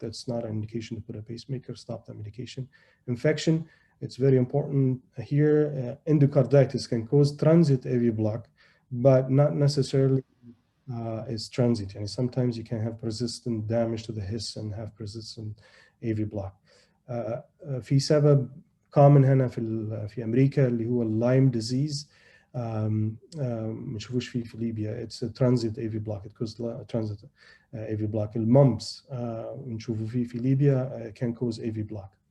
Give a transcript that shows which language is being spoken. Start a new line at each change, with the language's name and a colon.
English: That's not an indication to put a pacemaker. Stop the medication. Infection, it's very important here. Endocarditis can cause transient AV block, but not necessarily is transient. And sometimes you can have persistent damage to the His and have persistent AV block.
Arabic: في سبب common هنا في أمريكا اللي هو Lyme disease. ما نشوفوش فيه في ليبيا.
English: It's a transient AV block. It causes transit AV block.
Arabic: الممس نشوفه فيه في ليبيا
English: can cause AV block.